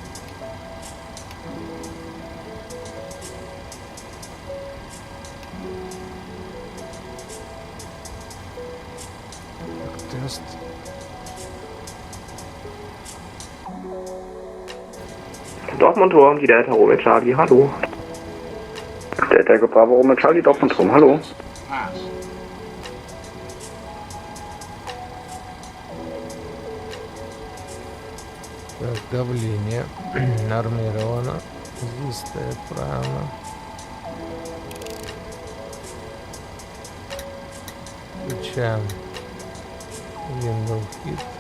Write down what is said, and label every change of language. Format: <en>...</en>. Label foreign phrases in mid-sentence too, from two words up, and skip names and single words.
<ru>Тест.</ru> <de>Dortmund, die Delta Romeo Charlie, hallo. Delta Echo Bravo Romeo Charlie, Dortmund, hallo. Pass.</de> <ru>Так, давление нормировано. Здесь стоит правильно. Включаем</ru> <en>Window Hit.</en>